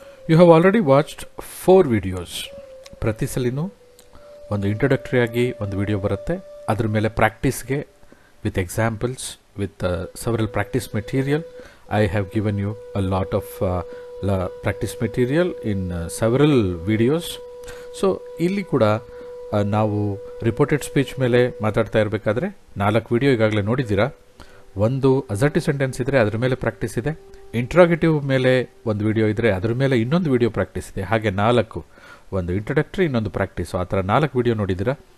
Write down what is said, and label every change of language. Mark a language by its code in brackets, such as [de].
[en] You have already watched 4 videos. [kn] ಪ್ರತಿ ಸಲಿನೂ ಒಂದು introductory ಆಗಿ ಒಂದು ವಿಡಿಯೋ ಬರುತ್ತೆ. ಅದರ ಮೇಲೆ ಪ್ರಾಕ್ಟೀಸ್ಗೆ with examples with [en] several practice material. I have given you a lot of practice material in several videos. [kn] So ಇಲ್ಲಿ ಕೂಡ ನಾವು ರಿಪೋರ್ಟೆಡ್ ಸ್ಪೀಚ್ ಮೇಲೆ ಮಾತಾಡ್ತಾ ಇರಬೇಕಾದ್ರೆ 4 ವಿಡಿಯೋ ಈಗಾಗಲೇ ನೋಡಿದ್ದೀರಾ. ಒಂದು ಅಸರ್ಟಿವ್ ಸೆಂಟೆನ್ಸ್ ಇದ್ದರೆ ಅದರ ಮೇಲೆ ಪ್ರಾಕ್ಟೀಸ್ ಇದೆ, ಇಂಟ್ರಾಗೇಟಿವ್ ಮೇಲೆ ಒಂದು ವಿಡಿಯೋ ಇದ್ದರೆ ಅದರ ಮೇಲೆ ಇನ್ನೊಂದು ವಿಡಿಯೋ ಪ್ರಾಕ್ಟೀಸ್ ಇದೆ. ಹಾಗೆ 4, ಒಂದು ಇಂಟ್ರೊಡಕ್ಟರಿ, ಇನ್ನೊಂದು ಪ್ರಾಕ್ಟೀಸು, ಆ ಥರ 4 ವಿಡಿಯೋ ನೋಡಿದ್ದೀರಾ.